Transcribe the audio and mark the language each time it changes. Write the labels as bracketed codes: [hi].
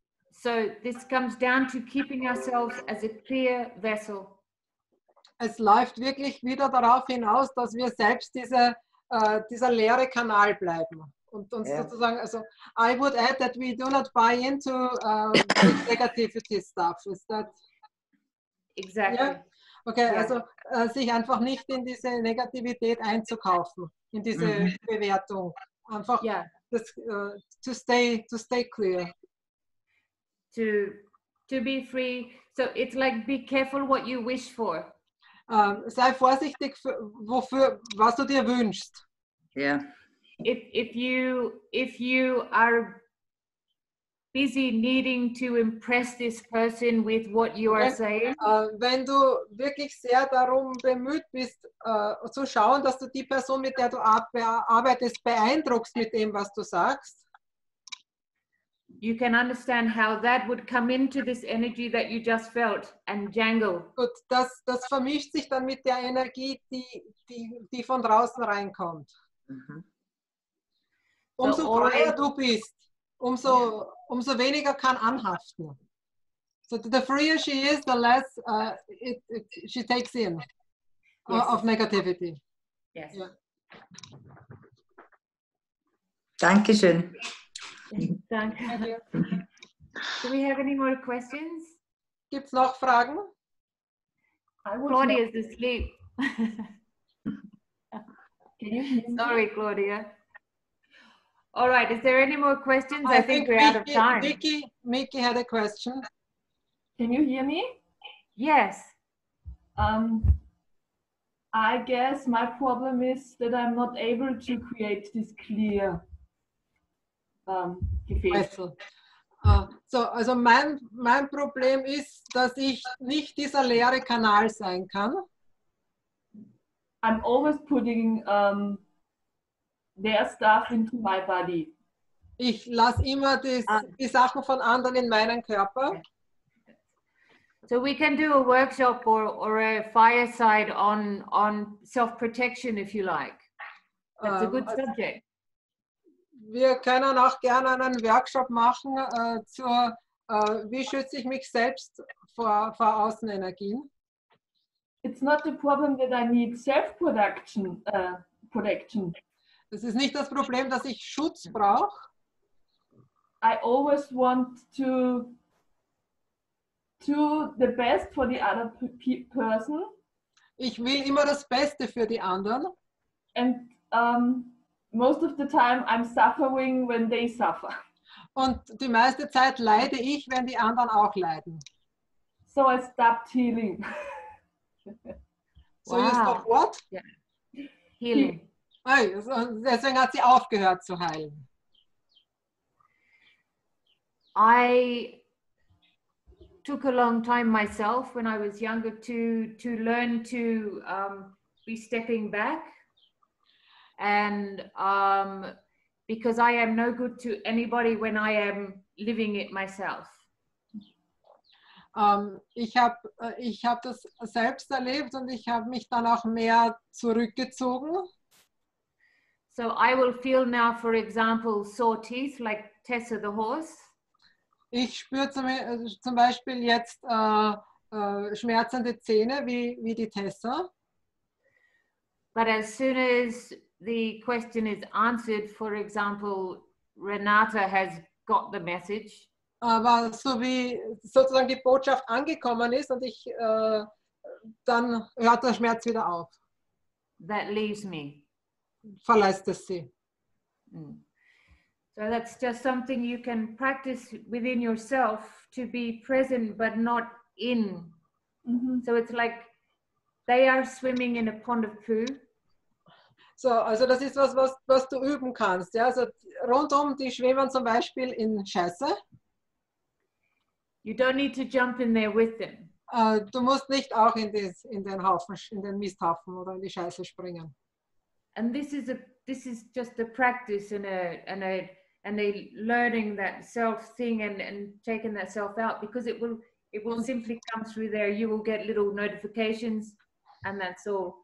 [en] So this comes down to keeping ourselves as a clear vessel. [de] Es läuft wirklich wieder darauf hinaus, dass wir selbst dieser leere Kanal bleiben. Und uns sozusagen, also [en] I would add that we do not buy into negativity stuff. Is that Exactly. Yeah? Okay, Yeah. [de] also sich einfach nicht in diese Negativität einzukaufen, in diese Bewertung. [en] Einfach to stay clear. To be free. So it's like, be careful what you wish for. [de] Sei vorsichtig, was du dir wünschst. [en] Yeah. If you are busy needing to impress this person with what you are saying, [de] wenn du wirklich sehr darum bemüht bist, zu schauen, dass du die Person, mit der du arbeitest, beeindruckst mit dem, was du sagst, [en] you can understand how that would come into this energy that you just felt and jangle. [de] gut, das vermischt sich dann mit der Energie, die von draußen reinkommt. Umso freier du bist, umso weniger kann anhaften. [en] So the freer she is, the less she takes in of negativity. Yes. Yeah. [de] Dankeschön. [en] Thank you. Do we have any more questions? [de] Gibt's noch Fragen? [en] Claudia's asleep. Sorry, Claudia. All right, is there any more questions? I think we're out of time. Mickey had a question. Can you hear me? Yes. I guess my problem is that I'm not able to create this clear Gefäß. [de] Also mein Problem ist, dass ich nicht dieser leere Kanal sein kann. [en] I'm always putting their stuff into my body. [de] Ich lasse immer die Sachen von anderen in meinen Körper. [en] So we can do a workshop or a fireside on self-protection if you like. That's a good subject. [de] Wir können auch gerne einen Workshop machen zur wie schütze ich mich selbst vor Außenenergien. [en] It's not the problem that I need self-protection. [de] Das ist nicht das Problem, dass ich Schutz brauche. [en] I always want to do the best for the other person. [de] Ich will immer das Beste für die anderen. [en] And most of the time I'm suffering when they suffer. [de] Und die meiste Zeit leide ich, wenn die anderen auch leiden. [en] So I stopped healing. So you stop what? Yeah. Healing. [de] Deswegen hat sie aufgehört zu heilen. [en] I took a long time myself when I was younger to learn to be stepping back, and because I am no good to anybody when I am living it myself. [de] Ich hab das selbst erlebt und ich habe mich dann auch mehr zurückgezogen. [en] So I will feel now, for example, sore teeth like Tessa the horse. [de] Ich spüre zum Beispiel jetzt schmerzende Zähne wie die Tessa. [en] But as soon as the question is answered, for example, Renate has got the message. [de] Aber so wie sozusagen die Botschaft angekommen ist und dann hört der Schmerz wieder auf. [en] That leaves me. [de] Verlässt es sie. [en] So that's just something you can practice within yourself, to be present but not in. So it's like they are swimming in a pond of poo. [de] So, also das ist was du üben kannst. Ja? Also rundum, die schwimmen zum Beispiel in Scheiße. [en] You don't need to jump in there with them. [de] Du musst nicht auch in den Haufen, in den Misthaufen oder in die Scheiße springen. [en] And this is just a practice and a learning that self thing and taking that self out, because it will simply come through there. You will get little notifications and that's all.